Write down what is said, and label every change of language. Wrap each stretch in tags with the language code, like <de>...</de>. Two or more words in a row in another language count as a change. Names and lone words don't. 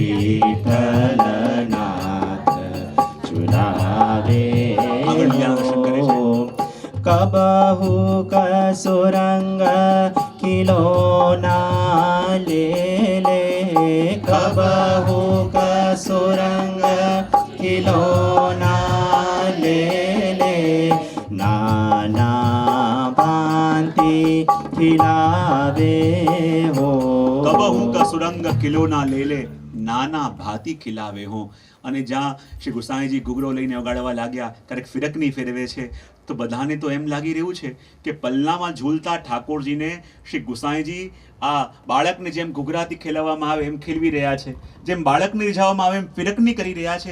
<hi>विठ्ठलनाथ झुलावे हो कबहू का सुरंग खिलौना ले ले कबहू का सुरंग खिलौना ले ले नाना भांति खिलावे हो कबहू का सुरंग खिलौना ले ले नाना भांति खिलावे हो.</hi> <gu>અને જ્યાં શ્રી ગુસાઈજી ઘૂઘરો લઈને વગાડવા લાગ્યા, ક્યારેક ફિરકની ફેરવે છે, તો બધાને તો એમ લાગી રહ્યું છે કે પલનામાં ઝૂલતા ઠાકોરજીને શ્રી ગુસાઈજી આ બાળકને જેમ ઘૂઘરાથી ખેલવવામાં આવે એમ ખેલવી રહ્યા છે, જેમ બાળકને રીઝાવવામાં આવે એમ ફિરકની કરી રહ્યા છે.</gu>